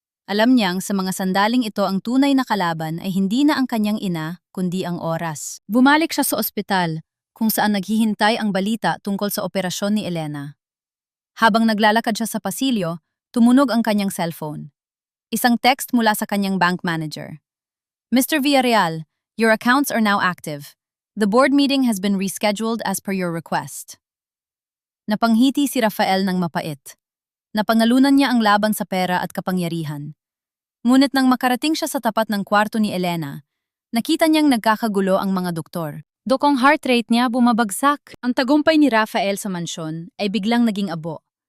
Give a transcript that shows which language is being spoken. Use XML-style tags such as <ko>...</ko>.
<tl>Alam niyang sa mga sandaling ito ang tunay na kalaban ay hindi na ang kanyang ina, kundi ang oras. Bumalik siya sa ospital, kung saan naghihintay ang balita tungkol sa operasyon ni Elena. Habang naglalakad siya sa pasilyo, tumunog ang kanyang cellphone. Isang text mula sa kanyang bank manager. Mr.</tl> <en>Villarreal, your accounts are now active. The board meeting has been rescheduled as per your request.</en> <tl>Napanghiti si Rafael ng mapait. Napangalunan niya ang laban sa pera at kapangyarihan. Ngunit nang makarating siya sa tapat ng kwarto ni Elena, nakita niyang nagkakagulo ang mga doktor. Dokong heart rate niya bumabagsak. Ang tagumpay ni Rafael sa mansyon ay biglang naging abo.</tl>